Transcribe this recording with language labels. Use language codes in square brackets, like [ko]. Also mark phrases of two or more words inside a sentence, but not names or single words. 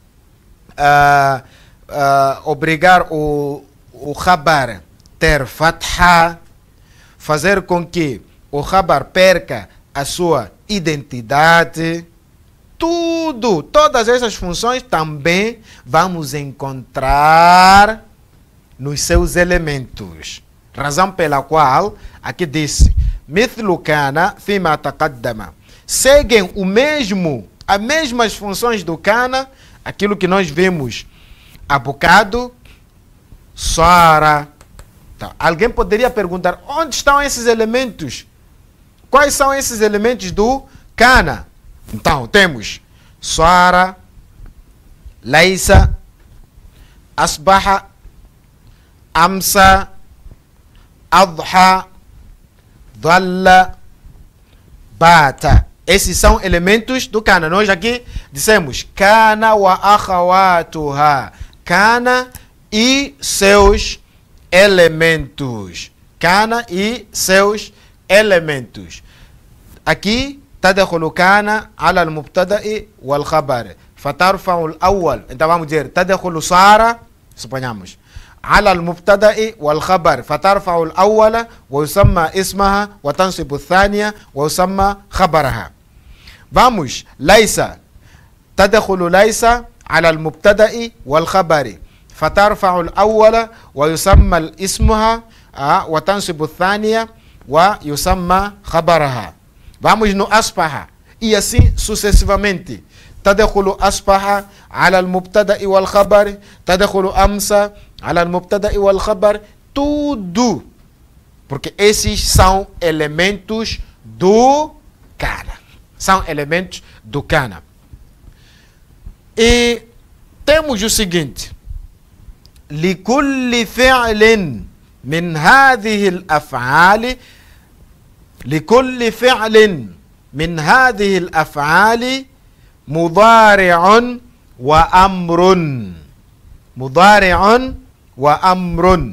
[pt] obrigar o khabar ter fatha, fazer com que o khabar perca a sua identidade. Todas essas funções também vamos encontrar nos seus elementos. Razão pela qual aqui disse [ar] مثل كان فيما تقدم. [pt] Seguem as mesmas funções do kana, aquilo que nós vimos há bocado, sara. Então, alguém poderia perguntar, onde estão esses elementos? Quais são esses elementos do kana? Então, temos [ar] صار، ليس، أصبح، أمسى، أضحى، ظل، بات. [pt] Esses são elementos do kana. Nós aqui dissemos [ar] كان وأخواتها. [pt] Kana e seus elementos. Kana e seus elementos. [ar] Aqui تدخل كان على المبتدأ والخبر فترفع الأول. [pt] então vamos dizer [ar] تدخل صار, suponhamos, على المبتدأ والخبر فترفع الأول ويسمى اسمها وتنصب الثانية ويسمى خبرها. vamos ليس تدخل ليس على المبتدأ والخبر فترفع الأول ويسمى اسمها وتنصب الثانية ويسمى خبرها. [pt] Vamos no aspaha. E assim sucessivamente. [ar] تدخل أصبح على المبتدأ والخبر تدخل أمس على المبتدأ والخبر. [pt] Tudo. Porque esses são elementos do kana. São elementos do kana. E temos o seguinte. [ar] لكل فعل من هذه الأفعال لكل فعل من هذه الأفعال مضارع وأمر. مضارع وأمر.